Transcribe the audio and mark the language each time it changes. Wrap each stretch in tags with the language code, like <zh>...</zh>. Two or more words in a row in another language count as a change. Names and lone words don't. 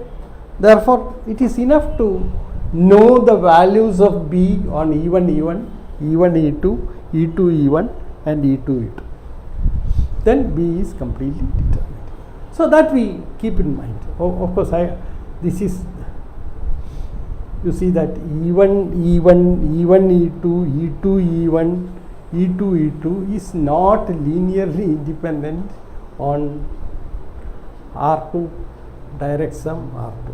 <en>Therefore, it is enough to know the values of B on E1 E1, E1 E2, E2 E1 and E2 E2. Then B is completely determined. So that we keep in mind. Of course, this is, you see that E1 E1, E1 E2, E2 E1, E2 E2 is not linearly independent on R2 direct sum R2.</en>